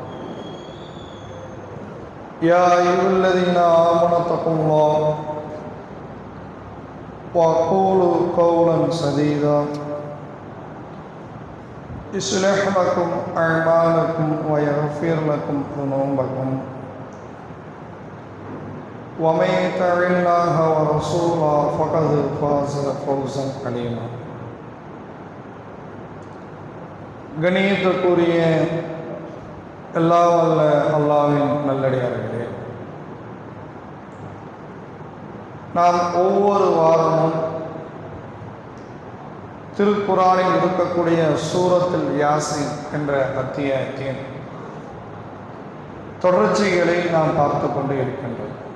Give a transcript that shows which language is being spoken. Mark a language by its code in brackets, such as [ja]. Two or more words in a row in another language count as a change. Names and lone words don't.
[ar] يا أيها الذين آمنوا اتقوا الله وقولوا قولا سديدا يصلح لكم أعمالكم ويغفر لكم ذنوبكم ومن يطع الله ورسوله فقد فاز فوزا عظيما. [ta] கணியத்துக்குரிய எல்லாம் வல்ல அல்லாஹ்வின் நல்லடியார்களே, நாம் ஒவ்வொரு வாரமும் திருக்குர்ஆனில் இருக்கக்கூடிய சூரத்துல் யாசீன் என்ற அத்தியாயத்தின் தொடர்ச்சிகளை நாம் பார்த்து கொண்டு இருக்கின்றோம்.